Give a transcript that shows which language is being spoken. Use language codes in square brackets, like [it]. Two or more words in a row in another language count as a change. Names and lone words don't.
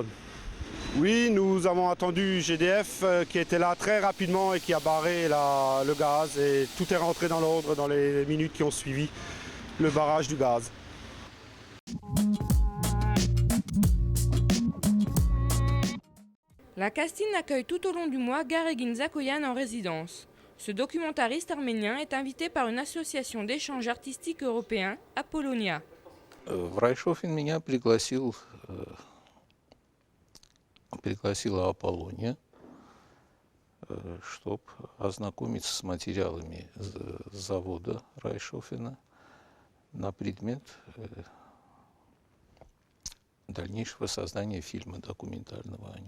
[fr] Oui, nous avons attendu GDF qui était là très rapidement et qui a barré le gaz et tout est rentré dans l'ordre dans les minutes qui ont suivi le barrage du gaz. La Castine accueille tout au long du mois Garaguine-Zakoyan en résidence. Ce documentariste arménien est invité par une association d'échange artistique européen, Apollonia. [ru] Райшофен меня пригласила Аполлония, чтобы ознакомиться с материалами завода Райшофена на предмет дальнейшего создания фильма документального о нем.